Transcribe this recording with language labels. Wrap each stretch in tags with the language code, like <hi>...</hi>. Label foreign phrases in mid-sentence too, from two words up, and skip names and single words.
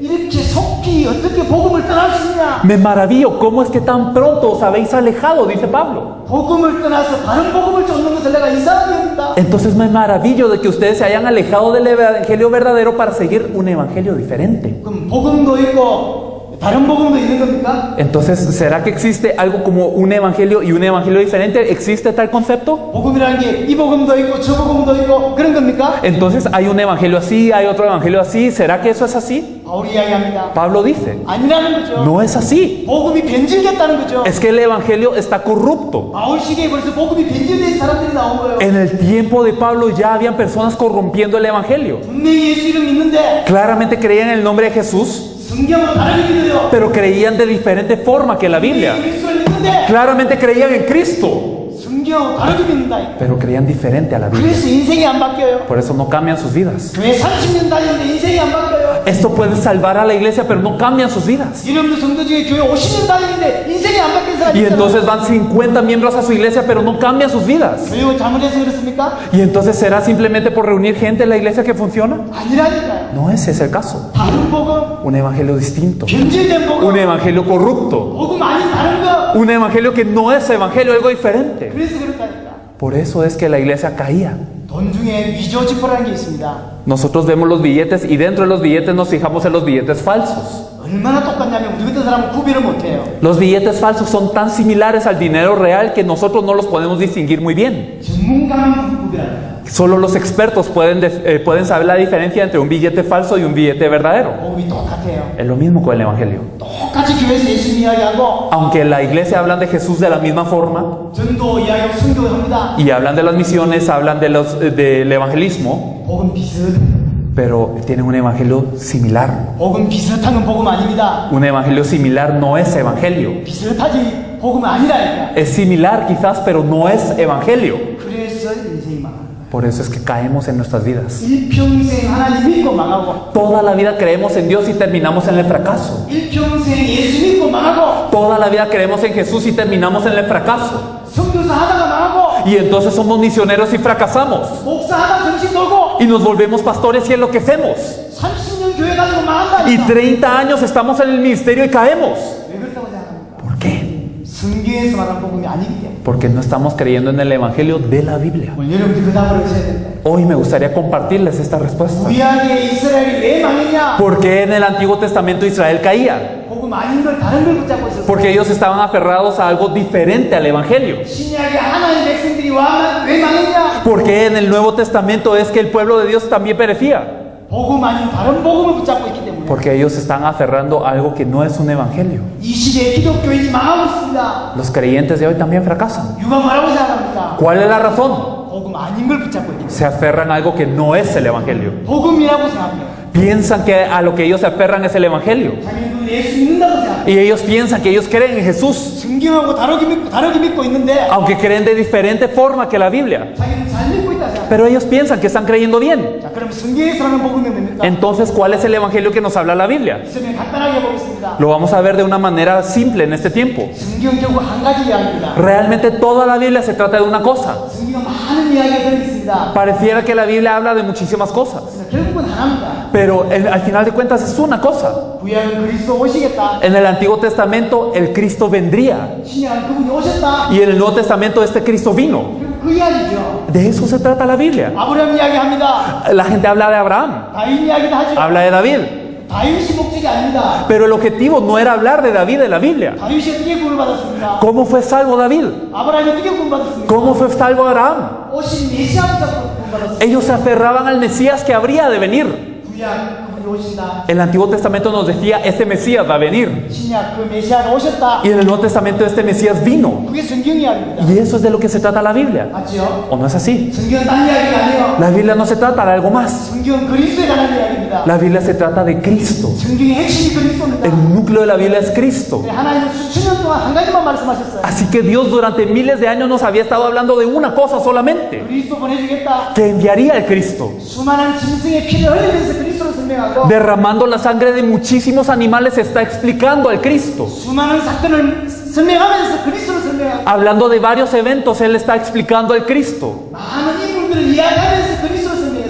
<ko>이렇게 속히 어떻게 복음을 떠날 수 있냐?</ko> <es>Me maravillo, ¿cómo es que tan pronto os habéis alejado? Dice Pablo.</es> <ko>복음을 떠나서 다른 복음을 쫓는 것을 내가 이상하게 여긴다.</ko> <es>Entonces me maravillo de que ustedes se hayan alejado del evangelio verdadero para seguir un evangelio diferente.</es> <ko>그럼 복음도 있고 다른 복음도 있는 겁니까?</ko> <es>Entonces, ¿será que existe algo como un evangelio y un evangelio diferente? ¿Existe tal concepto?</es> <ko>복음이라는 게 이 복음도 있고 저 복음도 있고 그런 겁니까?</ko> <es>Entonces, ¿hay un evangelio así, hay otro evangelio así? ¿Será que eso es así?</es> <ko>바울이 이야기합니다.</ko> <es>Pablo dice,</es> <ko>아니라는 거죠.</ko> <es>no es así.</es> <ko>복음이 변질됐다는 거죠.</ko> <es>Es que el evangelio está corrupto.</es> <ko>바울 시대에 벌써 복음이 변질된 사람들이 나온 거예요.</ko> <es>En el tiempo de Pablo ya habían personas corrompiendo el evangelio.</es> <ko>분명히 예수 이름 믿는데</ko> <es>Claramente creían en el nombre de Jesús,</es> <ko>성경을 다르게 믿어요.</ko> <es>pero creían de diferente forma que la Biblia.</es> <ko>예수를 믿는데</ko> <es>Claramente creían en Cristo,</es> <ko>성경을 다르게 믿는다.</ko> <es>pero creían diferente a la Biblia.</es> <ko>그래서 인생이 안 바뀌어요.</ko> <es>Por eso no cambian sus vidas.</es> <ko>교회 30년 다니는데 인생이 안 바뀌어요.</ko> <es>Esto puede salvar a la iglesia, pero no cambian sus vidas.</es> <ko>이름도 성도 중에 교회 50년 다니는데 인생이 안 바뀐 사람이</ko> <es>Y</es> <ko>있잖아요.</ko> <es>entonces van 50 miembros a su iglesia, pero no cambian sus vidas.</es> <ko>교육을 잘못해서 그렇습니까?</ko> <es>Y entonces será simplemente por reunir gente en la iglesia que funciona.</es> <ko>아니라니까요.</ko> <es>No ese es el caso.</es> <ko>다른 복음,</ko> <es>Un evangelio distinto,</es> <ko>변질된 복음,</ko> <es>un evangelio corrupto,</es> <ko>복음 아닌 다른 거.</ko> <es>un evangelio que no es evangelio, algo diferente.</es> <ko>그래서 그렇다니까.</ko> <es>Por eso es que la iglesia caía.</es> <ko>돈 중에 위조 지폐라는 게 있습니다.</ko> <es>Nosotros vemos los billetes y dentro de los billetes nos fijamos en los billetes falsos.</es> <ko>얼마나 똑같냐면 우리 같은 사람은 구별을 못해요.</ko> <es>Los billetes falsos son tan similares al dinero real que nosotros no los podemos distinguir muy bien.</es> <ko>전문가만 구별합니다.</ko> <es>Solo los expertos pueden saber la diferencia entre un billete falso y un billete verdadero.</es> <ko>복음이 똑같아요.</ko> <es>Es lo mismo con el evangelio.</es> <ko>똑같이 교회에서 예수 이야기하고</ko> <es>Aunque en la iglesia hablan de Jesús de la misma forma</es> <ko>전도 이야기하고 순교를 합니다.</ko> <es>y hablan de las misiones, hablan del evangelismo,</es> <ko>복음 비슷.</ko> <es>pero tienen un evangelio similar.</es> <ko>복음 비슷한 건 복음 아닙니다.</ko> <es>Un evangelio similar no es evangelio.</es> <ko>비슷하지 복음은 아니라니까.</ko> <es>Es similar quizás, pero no es evangelio.</es> <ko>그래서 인생이 망합니다.</ko> <es>Por eso es que caemos en nuestras vidas.</es> <ko>일평생 하나님 믿고 망하고</ko> <es>Toda la vida creemos en Dios y terminamos en el fracaso.</es> <ko>일평생 예수 믿고 망하고</ko> <es>Toda la vida creemos en Jesús y terminamos en el fracaso.</es> <ko>선교사 하다가 망하고</ko> <es>Y entonces somos misioneros y fracasamos.</es> <ko>목사하다 정신 돌고</ko> <es>Y nos volvemos pastores y enloquecemos.</es> <ko>30년 교회 가지고</ko> <es>Y</es> <ko>망한다니까.</ko> <es>30 años estamos en el ministerio y caemos.</es> <ko>왜 그렇다고 생각합니까?</ko> <es>¿Por qué?</es> <ko>성경에서 말한 복음이 아니기 때문에.</ko> <es>Porque no estamos creyendo en el evangelio de la Biblia.</es> <ko>오늘 여러분들 그 답을 하셔야 된다.</ko> <es>Hoy me gustaría compartirles esta respuesta.</es> <ko>구약의 이스라엘이 왜 망했냐?</ko> <es>¿Por qué en el Antiguo Testamento Israel caía?</es> <ko>복음 아닌 걸 다른 걸 붙잡고 있었어.</ko> <es>Porque ellos estaban aferrados a algo diferente al evangelio.</es> <ko>신약의 하나님 백성들이 왜 망했냐?</ko> <es>Porque en el Nuevo Testamento es que el pueblo de Dios también perecía.</es> <ko>복음 아닌 다른 복음을 붙잡고 있기 때문에.</ko> <es>Porque ellos están aferrando a algo que no es un evangelio.</es> <ko>이 시대의 기독교인이 망하고 있습니다.</ko> <es>Los creyentes de hoy también fracasan.</es> <ko>누가 뭐라고 생각합니까?</ko> <es>¿Cuál es la razón?</es> <ko>복음 아닌 걸 붙잡고 있기 때문에.</ko> <es>Se aferran a algo que no es el evangelio.</es> <ko>복음이라고 생각해요.</ko> <es>Piensan que a lo que ellos se aferran es el evangelio.</es> <ko>자기는 예수 믿는다고 생각해요.</ko> <es>Y ellos piensan que ellos creen en Jesús,</es> <ko>성경하고 다르게 믿고 있는데</ko> <es>aunque creen de diferente forma que la Biblia.</es> <ko>자기는 잘 믿고 있다 생각해요.</ko> <es>Pero ellos piensan que están creyendo bien.</es> <ko>자, 그럼 성경에서 하는 복음이 뭡니까?</ko> <es>Entonces, ¿cuál es el evangelio que nos habla la Biblia?</es> <ko>이성을 간단하게 보겠습니다.</ko> <es>Lo vamos a ver de una manera simple en este tiempo.</es> <ko>성경 결국 한 가지 이야기입니다.</ko> <es>Realmente toda la Biblia se trata de una cosa.</es> <ko>성경은 많은 이야기가 들어있습니다.</ko> <es>Pareciera que la Biblia habla de muchísimas cosas,</es> <ko>결국은 하나입니다.</ko> <es>pero al final de cuentas es una cosa.</es> <ko>구약은 그리스도 오시겠다.</ko> <es>En el Antiguo Testamento el Cristo vendría</es> <ko>신약은 그분이 오셨다.</ko> <es>y en el Nuevo Testamento este Cristo vino.</es> <ko>그 이야기죠.</ko> <es>De eso se trata la Biblia.</es> <ko>아브라함 이야기합니다.</ko> <es>La gente habla de Abraham,</es> <ko>다윗 이야기도 하죠.</ko> <es>habla de David,</es> <ko>다윗이 목적이 아닙니다.</ko> <es>pero el objetivo no era hablar de David en la Biblia.</es> <ko>다윗이 어떻게 구원을 받았습니까?</ko> <es>¿Cómo fue salvo David?</es> <ko>아브라함이 어떻게 구원받았습니까?</ko> <es>¿Cómo fue salvo Abraham?</es> <ko>오신 메시아 붙잡고 구원받았습니다.</ko> <es>Ellos se aferraban al Mesías que habría de venir.</es> <ko>구약 그분이 오신다.</ko> <es>El Antiguo Testamento nos decía, este Mesías va a venir.</es> <ko>신약 그 메시아가 오셨다.</ko> <es>Y en el Nuevo Testamento este Mesías vino.</es> <ko>그게 성경 이야기입니다.</ko> <es>Y eso es de lo que se trata la Biblia.</es> <ko>맞죠?</ko> <es>¿O no es así?</es> <ko>성경은 딴 이야기가 아니에요.</ko> <es>La Biblia no se trata de algo más.</es> <ko>성경은 그리스도에 관한 이야기입니다.</ko> <es>La Biblia se trata de Cristo.</es> <ko>성경의 핵심이 그리스도입니다.</ko> <es>El núcleo de la Biblia es Cristo.</es> <ko>하나님은 수천 년 동안 한 가지만 말씀하셨어요.</ko> <es>Así que Dios durante miles de años nos había estado hablando de una cosa solamente,</es> <ko>그리스도 보내주겠다.</ko> <es>que enviaría el Cristo,</es> <ko>수많은 짐승의 피를 흘리면서 그리스도를 설명하고</ko> <es>derramando la sangre de muchísimos animales, está explicando al Cristo.</es> <ko>수많은 사건을 설명하면서 그리스도를 설명하고</ko> <es>Hablando de varios eventos, Él está explicando al Cristo.</es> <ko>많은 인물들을 이야기하면서 그리스도를 설명했어요.</ko>